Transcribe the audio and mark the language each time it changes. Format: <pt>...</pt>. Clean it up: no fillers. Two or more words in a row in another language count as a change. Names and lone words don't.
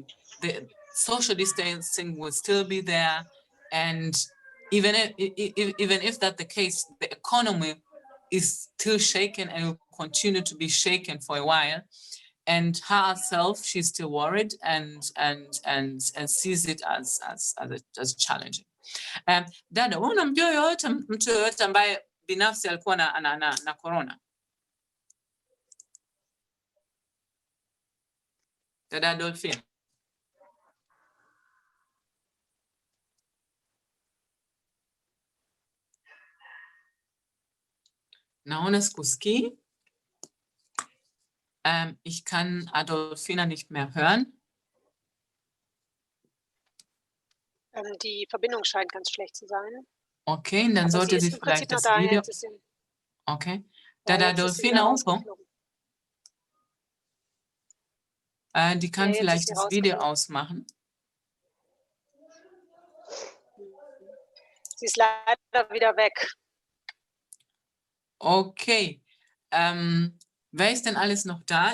<en>The social distancing will still be there, and even if that's the case, the economy is still shaken and will continue to be shaken for a while. And herself, she's still worried and sees it as challenging.</en> <sw>Dada, wewe unamjua mtu yoyote ambaye binafsi alikuwa na corona? Dada Adolfina. Naona sikusikii.</sw> <de>Ich kann Adolfina nicht mehr hören. Die Verbindung scheint ganz schlecht zu sein. Okay, dann sollte sie vielleicht das Video...</de> <sw>Okay. Dada Adolfina upo?</sw> <de>Die kann vielleicht das Video ausmachen. Sie ist leider wieder weg. Okay. Wer ist denn alles noch da?</de>